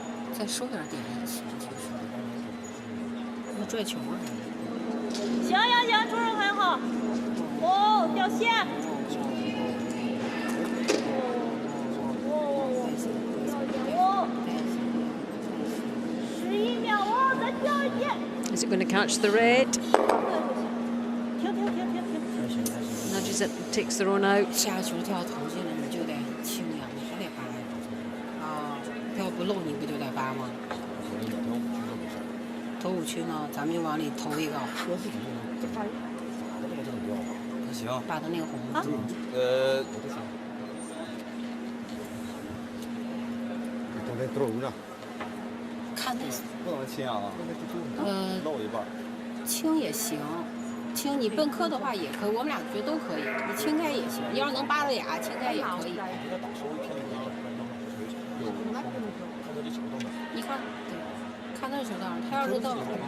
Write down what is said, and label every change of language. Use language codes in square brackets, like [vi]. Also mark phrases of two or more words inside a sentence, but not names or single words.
[zh] 再收点点也行，其实。那拽球啊！行行行，出手很好。哦，掉线。11秒哦，再掉一点。 [en] Is it going to catch the red? [zh] 停停停停停。 [en] Nudges it, takes the run out. [zh] 下球跳投进了，你就得清呀，你还得扒呀。啊，要不漏你不就得扒吗？投5区呢，咱们就往里投一个。行。扒的那个红。啊。 [it] dentro una. [zh] 看的。不能清啊。漏一半。清也行，清你笨磕的话也可以，我们俩觉得都可以。你清开也行，你要是能扒了俩，清开也可以。你看，对，看那球道上，他要是到。